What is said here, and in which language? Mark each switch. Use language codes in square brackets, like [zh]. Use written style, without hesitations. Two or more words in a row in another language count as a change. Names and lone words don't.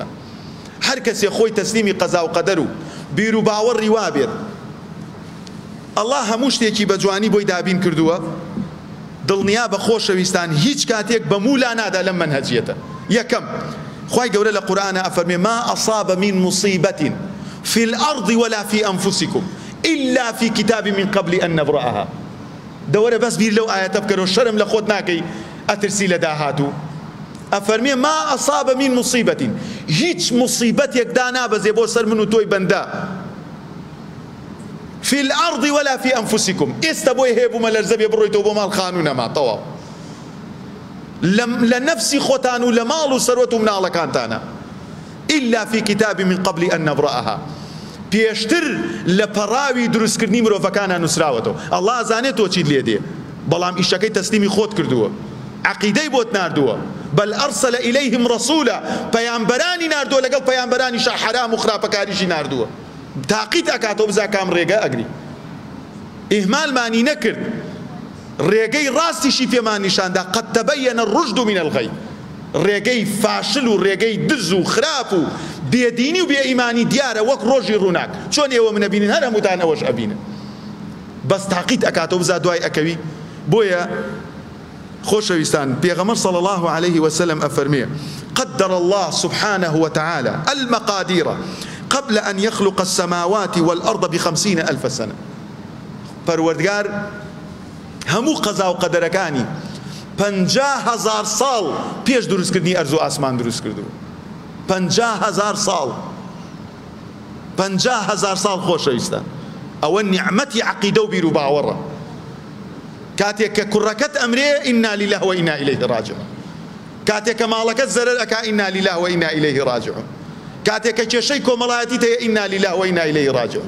[ckb] هەر کەسێ خۆی تەسلیمی قەزا و قەدەر و بیر و باوەڕی وا بێت ئەڵڵا هەموو شتێکی بە جوانی بۆی دابین کردووە، دڵنیا بە خۆشەویستان هیچ کاتێک بە مولا نادا لەم منهەجیەتە. یەکەم، خوای گەورە لە قورئانە ئەفەرمێ [ar] ما ئەصاب من مصیبة في الأرض ولا في أنفسكم إلا في كتاب من قبل أن نبرأها. [ckb] دەوەرە بەس بیر لەو ئاەتە بکەرەوە، شەرم لە خۆت ناکەی ئەترسی لە داهاتوو. ئەفەرمێ [ar] ما ئەصاب من مصیبة، [ckb] هیچ مصیبەتێک دانابەزێ بۆ سەر من و تۆی بەندە [ar] في الأرض ولا في أنفسكم. [ckb] ئێستا بۆی هەیە بوومە لەرزە بێ بڕۆیتەوە بۆ ماڵ خانوونەما تەواو لە نەفسی خۆتان و لە ماڵ و سەرۆت و مناڵەکانتانە [ar] إلا في كتاب من قبل أن نبرأها. [ckb] پێشتر لە پەڕاوی دروستکردنی مرۆڤەکانە نووسراوەتەوە. ئەڵڵا ئەزانێت تۆ چیت لێ دێ، بەڵام ئیشەکەی تەسلیمی خۆت کردووە، عەقیدەی بۆت ناردووە. [ar] بل أرسل إليهم رسولا، [ckb] پەیامبەرانی ناردووە لەگەڵ پەیامبەرانیشا حرام و خراپەکاریشی ناردووە. تاقیت ئەکاتەوە بزا کام ڕێگە ئەگری. ئیهمالمانی نەکرد، ڕێگەی ڕاستیشی پێمان نیشاندا. [ar] قد تبين الرشد من الغی. [ckb] ڕێگەی فاشل و ڕێگەی دز و خراپ و بێدینی و بێئیمانی دیارە وەک ڕۆژی ڕووناک. چۆن ئێوە منەبینن هەر هەمووتان ئەوەش ئەبینن. بەس تاقیت ئەکاتەوە بزا دوای ئەکەوی. بۆیە خۆشەویستان پێغەمبەر [ar] صلی الله عليه وسلم ئەفەرمێ قدر الله سبحانه وتعالى المقادير قبل أن يخلق السماوات والأرض ب50,000 سنة. [ckb] پەروەردگار هەموو قەزا و قەدەرەکانی 50,000 ساڵ پێش دروستکردنی ئەرز و ئاسمان دروست کردووە. 50,000 ساڵ 50,000 ساڵ خۆشەویستان. ئەوە نیعمەتی عەقیدە و بیر و باوەڕە. کاتێک کە کوڕەکەت ئەمرێ [ar] ئینا لیلله و ئینا ئیلەیه ڕاجعون، [ckb] کاتێک کە ماڵەکەت زەرەر ئەکا [ar] ئینا لیلله و ئینا ئیلەیه ڕاجعون، [ckb] کاتێک کە کێشەی کۆمەڵایەتیت هەیە [ar] ئینا لیلله و ئینا ئیلەیه ڕاجعون.